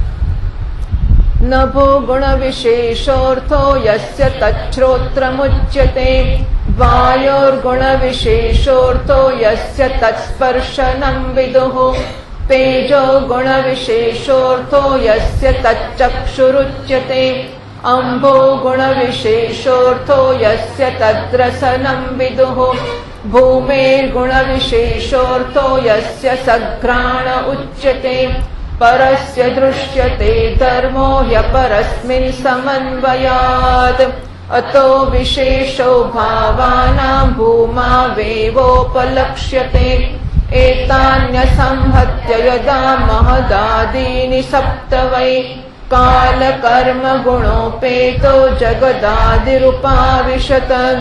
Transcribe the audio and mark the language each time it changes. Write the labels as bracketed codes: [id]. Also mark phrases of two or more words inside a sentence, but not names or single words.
[sa] નભો ગુણ વિશેષોર્થો યસ્ય તચ્છ્રોત્રમુચ્યતે વાયોર્ગુણ વિશેષોર્થો યસ્ય તત્સ્પર્શનમ વિદુઃ તેજો ગુણ વિશેષોર્થો યસ્ય તચ્ચક્ષુરુચ્યતે अम्भो गुणविशेषोऽर्थो यस्य तद्रसनं विदुः भूमेर्गुणविशेषोऽर्थो यस्य सघ्राण उच्यते परस्य दृश्यते धर्मो ह्यपरस्मिन् समन्वयात् अतो विशेषो भावानां भूमावेवोपलक्ष्यते एतान्यसंहत्य यदा महदादीनि सप्त वै कालकर्म गुणोपेतो जगदादिरुपाविशत